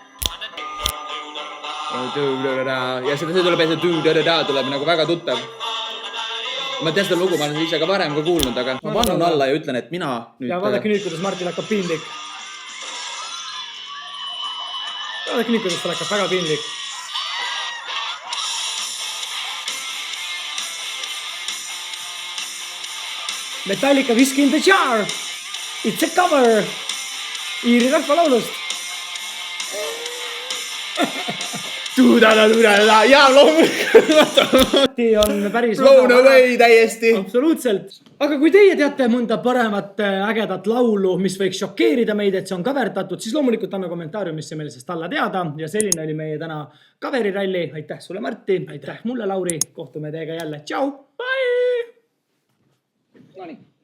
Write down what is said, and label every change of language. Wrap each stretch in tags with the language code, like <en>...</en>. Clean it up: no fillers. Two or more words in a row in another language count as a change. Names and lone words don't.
<et>Ja see tuleb tuleb nagu väga tuttav. Ma tean seda lugu, ma olen ise ka varem ka kuulnud, aga ma vannun alla ja ütlen, et mina nüüd... Ja vaadake nüüd, kuidas Martil hakkab piinlik. Vaadake nüüd, kuidas tal hakkab väga piinlik. Metallica Whiskey in the Jar.</et> <en>It's a cover</en> <et>Iiri rahvalaulust. Ja loomulikult on päris</et> <en>blown away täiesti.</en> <et>Absoluutselt. Aga kui teie teate mõnda paremat ägedat laulu, mis võiks šokeerida meid, et see on kaverdatud, siis loomulikult anna kommentaariumisse meile sest alla teada. Ja selline oli meie täna kaveriralli. Aitäh sulle, Martti. Aitäh mulle, Lauri. Kohtume teiega jälle. Tšau. Bye. Nonii.</et>